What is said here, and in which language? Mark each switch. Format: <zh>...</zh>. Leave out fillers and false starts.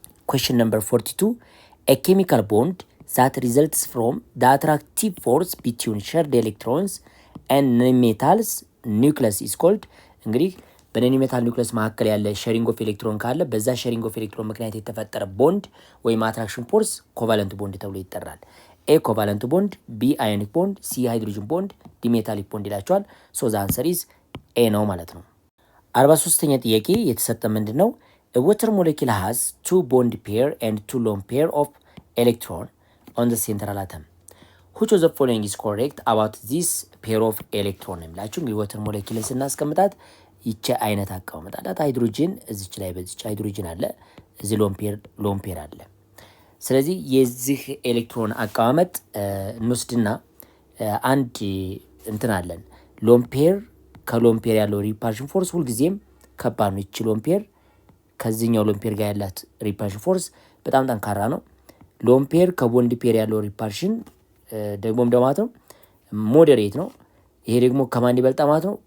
<en>ኩዌስችን ነምበር 42 ኤ ኬሚካል ቦንድ that results from the attractive force between shared electrons and non-metals nucleus is called።</en> <am>እንግዲህ በነኒ ሜታል ኒውክለስ መካከል ያለ ሼሪንግ ኦፍ ኤሌክትሮን ካለ በዛ ሼሪንግ ኦፍ ኤሌክትሮን ምክንያት የተፈጠረ ቦንድ ወይም አትራክሽን ፎርስ ኮቫለንት ቦንድ ተብሎ ይጠራል።</am> <en>ኤ ኮቫለንት ቦንድ፣ ቢ አዮኒክ ቦንድ፣ ሲ ሃይድሮጅን ቦንድ፣ ዲ ሜታሊክ ቦንድ</en> <am>ይላቸዋል።</am> <en>ሶ ዘ አንሰር ኢዝ ኤ</en> <am>ነው ማለት ነው። 43ኛ ጥያቄ የተሰጠ ምንድን ነው?</am> <en>a water molecule has two bond pair and two lone pair of electron on the central atom. which of the following is correct about this pair of electron?</en> <am>የሚላችሁ እንግዲህ ወተር ሞለኪልን ስናስቀምጣት ይቺ አይነት አቀማመጣላት ሃይድሮጅን እዚች ላይ በዚች ሃይድሮጅን አለ፣ እዚህ ሎን ፔር አለ። ስለዚህ የዚህ ኤሌክትሮን አቀማመጥ እንወስድና አንድ እንትን አለን ሎን ፔር ከሎን ፔር ያለው ሪፓልሽን ፎርስ ሁልጊዜም ከባድ ነው። ይቺ ሎን ፔር ከዚህኛው ሎን ፔር ጋር ያላት ሪፓልሽን ፎርስ በጣም ጠንካራ ነው። ሎን ፔር ከቦንድ ፔር ያለው ሪፓልሽን ደግሞም ማለት ነው ሞዴሬት ነው። ይሄ ደግሞ ከማን ይበልጣ ማለት ነው?</am>